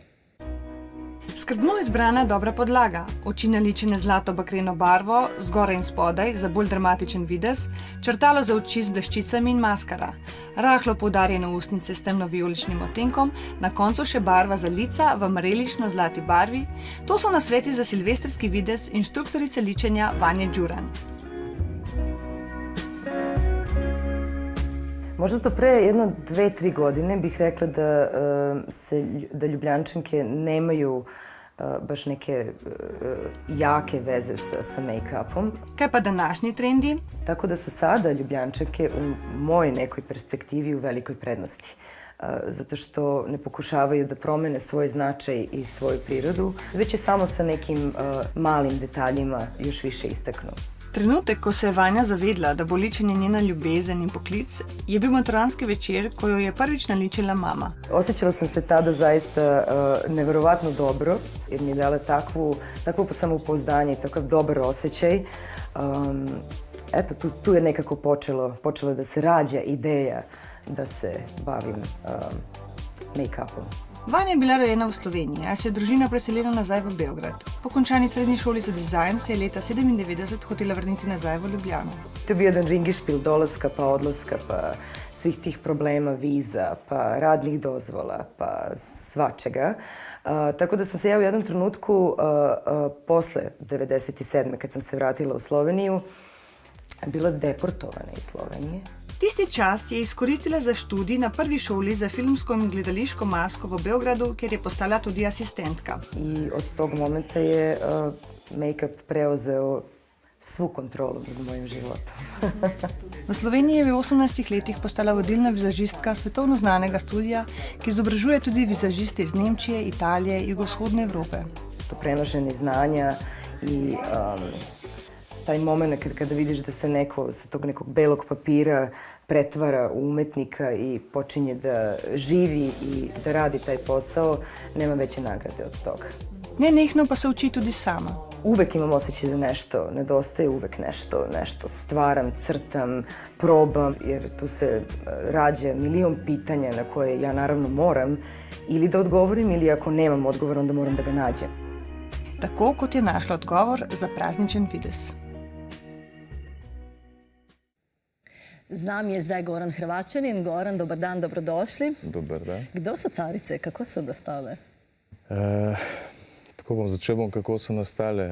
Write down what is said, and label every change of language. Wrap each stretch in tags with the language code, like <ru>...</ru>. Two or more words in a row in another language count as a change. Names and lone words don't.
<sl>Skrbno izbrana dobra podlaga, oči naličene zlato bakreno barvo, zgoraj in spodaj za bolj dramatičen videz, črtalo za oči z bleščicami in maskara, rahlo poudarjene ustnice s temno-vijoličnim odtenkom, na koncu še barva za lica v marelično zlati barvi. To so nasveti za silvestrski videz inštruktorice ličenja Vanje Đuran.</sl> <sr>Možda to pre 1-2-3 godine bih rekla da Ljubljančanke nemaju baš neke jake veze sa make-upom.</sr> <sl>Kaj pa današnji trendi?</sl> <sr>Tako da su sada Ljubljančanke u mojoj nekoj perspektivi u velikoj prednosti. Zato što ne pokušavaju da promene svoj značaj i svoju prirodu, već je samo sa nekim malim detaljima još više istaknu.</sr> <sl>Trenutek, ko se je Vanja zavedla, da bo ličenje njena ljubezen in poklic, je bil maturanski večer, ko jo je prvič naličila mama.</sl> <sr>Osjećala sam se tada zaista neverovatno dobro, jer mi je dala takvo samopouzdanje i takav dobar osjećaj. Eto, tu je nekako počelo da se rađa ideja da se bavim make-upom.</sr> <sl>Vanja je bila rojena v Sloveniji, a se je družina preselila nazaj v Beograd. Po končani srednji šoli za dizajn se je leta 1997 hotela vrniti nazaj v Ljubljano.</sl> <sr>To je bio jedan ringišpil dolaska pa odlaska, pa svih tih problema, viza, pa radnih dozvola, pa svačega. Tako da sam se ja u jednom trenutku, posle 1997. kad sam se vratila u Sloveniju, bila deportovana iz Slovenije.</sr> <sl>Tisti čas je izkoristila za študij na prvi šoli za filmsko in gledališko masko v Beogradu, kjer je postala tudi asistentka.</sl> <sr>I od tog momenta je make-up preuzeo svu kontrolu nad mojim životom.</sr> <sl>V Sloveniji je v 18 letih postala vodilna vizažistka svetovno znanega studija, ki izobražuje tudi vizažiste iz Nemčije, Italije in jugovzhodne Evrope.</sl> <sr>To prenošenje znanja i taj moment kada vidiš da se neko sa tog nekog belog papira pretvara u umetnika i počinje da živi i da radi taj posao, nema veće nagrade od toga.</sr> <sl>Nenehno pa se uči tudi sama.</sl> <sr>Uvek imam osjećaj da nešto nedostaje, uvek nešto stvaram, crtam, probam, jer tu se rađa milion pitanja na koje ja naravno moram ili da odgovorim ili ako nemam odgovor onda moram da ga nađem.</sr> <sl>Tako kot je našla odgovor za prazničen videz. Z nami je zdaj Goran Hrvaćanin.</sl> <sr>Goran, dobar dan, dobrodošli. Dobar dan.</sr> <sl>Kdo so carice? Kako so nastale? Tako začel, kako so nastale.</sl>